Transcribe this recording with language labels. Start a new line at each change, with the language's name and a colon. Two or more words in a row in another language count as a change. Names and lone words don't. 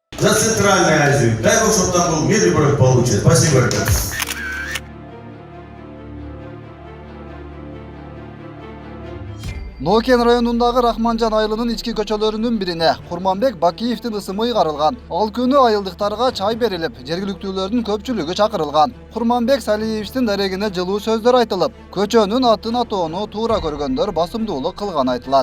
Russian: на Центральной Азии. Дай Бог, чтобы там был мир и благополучие. Спасибо, ребята.
Kyrgyz: Нокен районундагы Рахманжан айылынын ички көчөлөрүнүн бирине Курманбек Бакиевдин ысымы ыйгарылган. Ал күнү айылдыктарга чай берилип, жергиликтүүлөрдүн көпчүлүгү чакырылган. Курманбек Салиевичтин дарегине жылуу сөздөр айтылып, көчөнүн атын атоону туура көргөндөр басымдуулук кылган айтылат.